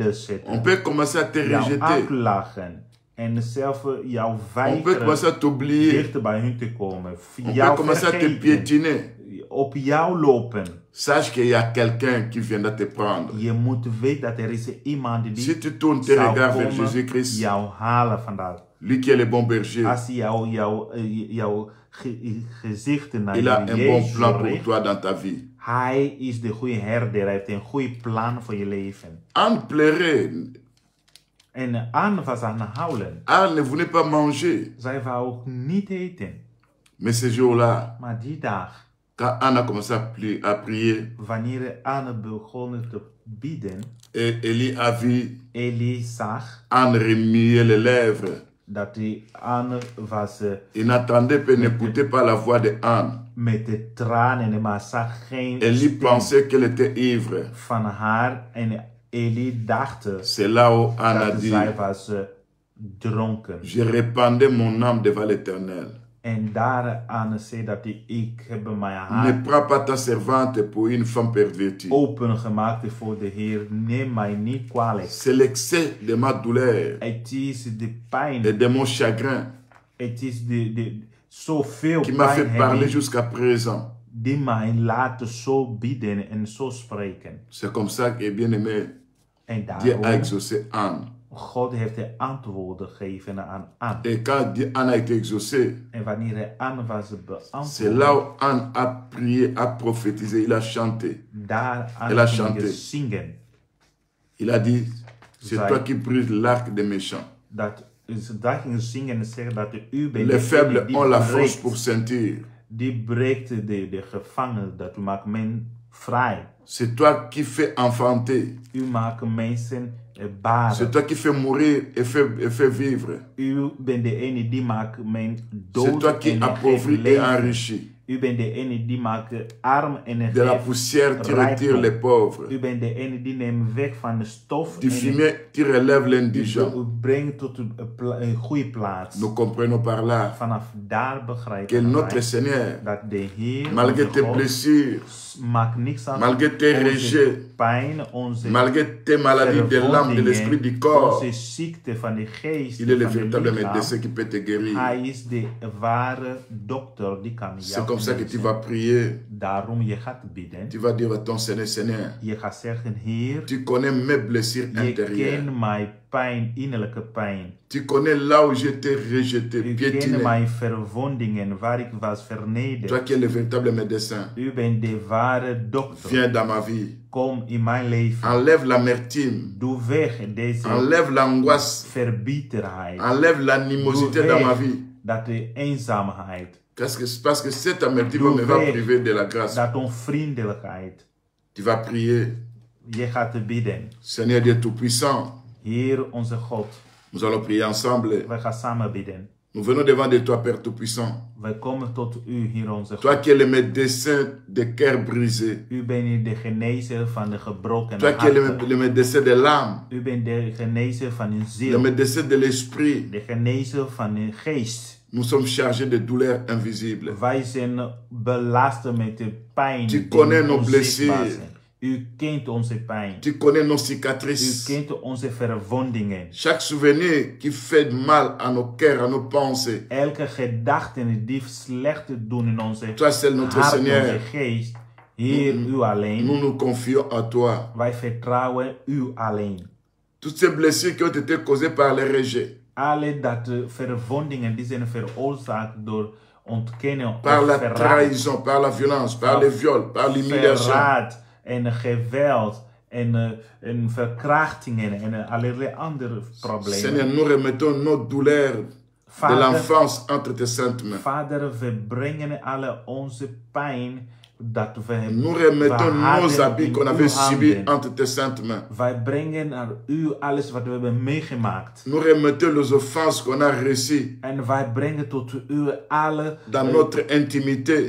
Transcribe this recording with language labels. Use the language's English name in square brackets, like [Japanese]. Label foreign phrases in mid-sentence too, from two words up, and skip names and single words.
[French] On [Dutch] zetten, [French] peut commencer à te [Dutch] jou [French] rejeter. [Dutch] uitlachen en zelf jou [French] On peut commencer à [Dutch] weigeren [French] t'oublier. [Dutch] dichter bij hun te komen, [French] On peut [Dutch] jou [French] commencer à te [Dutch] vergeten, [French] piétiner. [Dutch] op jou lopen. [French] Sache qu'il y a quelqu'un qui viendra te prendre. [Dutch] Je moet weten dat er is iemand die [French] Si tu tournes tes [Dutch] zou [French] regards vers [Dutch] komen [French] Jésus-Christ, [Dutch] jou halen vandaag. [French] lui qui est le bon berger, [Dutch] Als hij jouw gezichten naar [French] il a un bon [Dutch] Jezus [French] plan pour [Dutch] richt, [French] toi dans ta vie. [Dutch] hij is de goede herder, hij heeft een goede plan voor je leven. [French] Anne pleurait. [Dutch] En Anne was aan het huilen. [French] Anne ne voulait pas manger. [Dutch] Zij wou ook niet eten. [French] Mais ce jour-là, [Dutch] Maar die dag, [French] quand Anne a commencé à prier, [Dutch] wanneer Anne begon te bidden, [French] et Élie a vu [Dutch] Eli zag [French] Anne remuer les lèvres. [Dutch] dat die Anne was [French] Il n'attendait pas, n'écoutait pas la voix de Anne. [Dutch] met de tranen, maar zag geen [French] Élie [Dutch] stem [French] pensait qu'elle était ivre. [Dutch] van haar. En Eli dacht [French] C'est là où Anne a [Dutch] dat [French] dit, [Dutch] zij was dronken. [French] je répandais mon âme devant l'Éternel. [Dutch] En daar Anne zei dat ik heb mijn [French] Ne [Dutch] hart [French] prends pas ta servante pour une femme pervertie. [Dutch] opengemaakt voor de Heer. Neem mij niet kwalijk. [French] C'est l'excès de ma douleur [Dutch] Het is de pijn. [French] et de mon chagrin [Dutch] Het is zoveel [French] qui m'a fait [Dutch] pijn [French] parler [Dutch] hebben [French] jusqu'à présent. [Dutch] die mij laten zo bidden en zo spreken. [French] C'est comme ça que, bien aimé, [Dutch] En [French] Dieu a [Dutch] daarom, [French] exaucé Anne. [Dutch] God heeft de antwoorden gegeven aan Anne. [French] Et quand Anne a été exaucée, [Dutch] En wanneer Anne was [French] c'est là [Dutch] beantwoord, [French] où Anne a prié, a prophétisé, il a chanté. [Dutch] daar [French] Elle a [Dutch] Anne ging [French] chanté. [Dutch] zingen. [French] Il a dit, c'est [Dutch] Zij- [French] toi qui brises l'arc des méchants. [Dutch] Dat ze daar ging zingen en zeggen dat u bent [French] Les faibles [Dutch] degene die [French] ont la force [Dutch] breekt. [French] pour ceinture. [Dutch] Die breekt de gevangen, dat u maakt men vrij. [French] C'est toi qui fais enfanter. [Dutch] U maakt mensen baren. [French] C'est toi qui fais mourir et fais vivre. [Dutch] U bent de ene die maakt men [French] C'est [Dutch] dood [French] toi qui [Dutch] en [French] appauvris [Dutch] geeft [French] et [Dutch] leven. [French] enrichis. [Dutch] U bent de ene die maakt arm en [French] De la [Dutch] geeft [French] poussière, tu [Dutch] rijkdom. [French] retires les pauvres. [Dutch] U bent de ene die neemt weg van de stof [French] Du [Dutch] en [French] fumier, tu relèves l'indigent. [Dutch] u brengt tot een goede plaats. [French] Nous comprenons par là [Dutch] Vanaf daar [French] que [Dutch] begrijpen [French] notre [Dutch] wij [French] Seigneur, [Dutch] dat de Heer, [French] malgré [Dutch] onze [French] tes [Dutch] God, [French] blessures, [Dutch] maakt niks aan [French] malgré tes [Dutch] onze [French] rejets, [Dutch] pijn, onze [French] malgré tes maladies de l'âme, de l'esprit, du corps, [Dutch] onze ziekte van de geest, [French] il est le [Dutch] van de [French] véritable [Dutch] lichaam. [French] médecin qui peut te guérir. [Dutch] Hij is de ware dokter die kan [French] C'est [Dutch] jou [French] comme ça que tu [Dutch] genezen. [French] vas prier. [Dutch] Daarom je gaat bidden. [French] Tu vas dire à ton Seigneur, Seigneur, [Dutch] Je gaat zeggen, Heer, [French] tu connais mes blessures [Dutch] je [French] intérieures. [Dutch] kent mijn pijn, innerlijke pijn. [French] Tu connais là où je t'ai rejeté, [Dutch] U kent [French] piétiné. [Dutch] mijn verwondingen, waar ik was vernederd. [French] Toi qui es le véritable médecin, [Dutch] U bent de ware dokter. [French] viens dans ma vie. [Dutch] Kom in mijn leven. [French] Enlève l'amertume. [Dutch] Doe weg deze [French] Enlève l'angoisse. [Dutch] verbieterheid. [French] Enlève l'animosité [Dutch] Doe [French] dans ma [Dutch] weg [French] vie. [Dutch] dat de eenzaamheid, [French] Parce que cette amertume me va [Dutch] Doe weg [French] priver de la grâce. [Dutch] dat onvriendelijkheid. [French] Tu vas prier. [Dutch] Je gaat bidden. [French] Seigneur Dieu Tout-Puissant, [Dutch] Heer onze God, [French] nous allons prier ensemble. [Dutch] wij gaan samen bidden. [French] Nous venons devant de toi, Père Tout-Puissant. [Dutch] Wij komen tot u, Heer onze [French] Toi [Dutch] God. [French] qui es le médecin des cœurs brisés. [Dutch] U bent de genezer van de gebroken [French] Toi qui es [Dutch] harten. [French] le médecin de l'âme. [Dutch] U bent de genezer van uw [French] Le [Dutch] ziel. [French] médecin de l'esprit. [Dutch] De genezer van uw geest. [French] Nous sommes chargés de douleurs invisibles. [Dutch] Wij zijn belast met de pijn [French] Tu [Dutch] die [French] connais nos [Dutch] onzichtbaar [French] blessures. [Dutch] zijn. U kent onze pijn. [French] Tu connais nos [Dutch] U [French] cicatrices. [Dutch] kent onze verwondingen. [French] Chaque souvenir qui fait mal à nos cœurs, à nos pensées. [Dutch] Elke gedachte die slecht doen in onze [French] Toi seul notre [Dutch] hart, [French] Seigneur. [Dutch] onze geest. Heer, u alleen. [French] Nous nous confions à toi. [Dutch] Wij vertrouwen u alleen. [French] Toutes ces blessures qui ont été causées par les rejets, [Dutch] Alle dat verwondingen die zijn veroorzaakt door ontkennen [French] par [Dutch] of [French] la [Dutch] verraad. [French] trahison, par la violence, par les viols, par l'humiliation. [Dutch] Verraad en geweld en verkrachtingen en allerlei andere problemen. [French] Seigneur, nous remettons nos douleurs de [Dutch] Vader, [French] l'enfance entre tes saintes mains. [Dutch] Vader, we brengen alle onze pijn dat we [French] Nous remettons nos [Dutch] behouden [French] habits [Dutch] in [French] qu'on [Dutch] uw [French] avait subis [Dutch] handen. [French] entre tes saintes mains. [Dutch] Wij brengen naar u alles wat we hebben meegemaakt. [French] Nous remettons les offenses qu'on a reçues [Dutch] En wij brengen tot u [French] dans notre intimité.